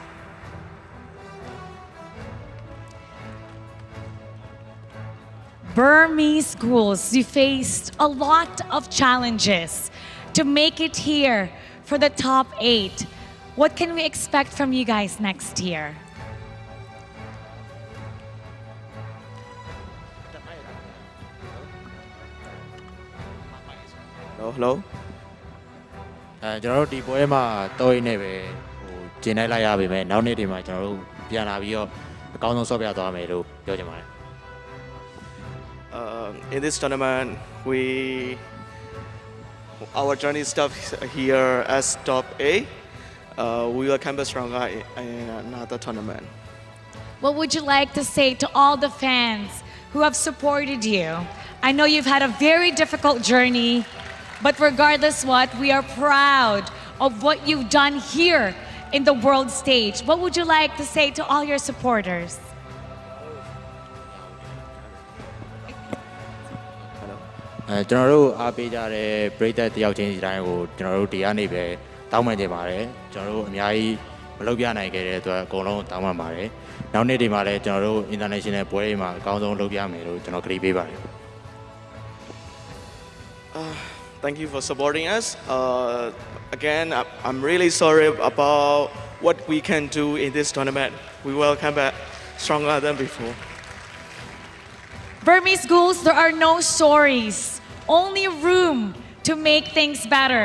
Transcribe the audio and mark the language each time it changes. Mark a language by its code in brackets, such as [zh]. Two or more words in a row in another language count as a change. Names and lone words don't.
[en] Burmese schools, you faced a lot of challenges to make it here for the top 8. What can we expect from you guys next year? Hello. [my] ကျွန်တော်တို့ဒီပွဲမှာတော့ရင်းနေပဲဟိုကျင်းလိုက်ရပါမယ်နောက်နေ့ဒီမှာကျွန်တော်တို့ပြန်လာပြီးတော့အကောင်းဆုံးဆော့ပြသွားမယ်လို့ပြောချင်ပါတယ် [en] In this tournament, our journey stopped here as top 8. We will come back stronger in another tournament. What would you like to say to all the fans who have supported you? I know you've had a very difficult journey, but regardless what, we are proud of what you've done here in the world stage. What would you like to say to all your supporters? [my] ။ကျွန်တော်တို့အားပေးကြတဲ့ပရိသတ်တယောက်ချင်းစီတိုင်းကိုကျွန်တော်တို့ဒီကနေပဲတောင်းပန်ကြပါတယ်။ကျွန်တော်တို့အများကြီးမလုပ်ပြနိုင်ခဲ့တဲ့အတွက်အကုန်လုံးတောင်းပန်ပါတယ်။နောက်နေ့ဒီမှာလည်းကျွန်တော်တို့ international ပွဲတွေမှာအကောင်းဆုံးလုပ်ပြမယ်လို့ကျွန်တော်ကတိပေးပါတယ်။ [en] Thank you for supporting us. Again, I'm really sorry about what we can do in this tournament. We will come back stronger than before. Burmese schools, there are no stories, only room to make things better.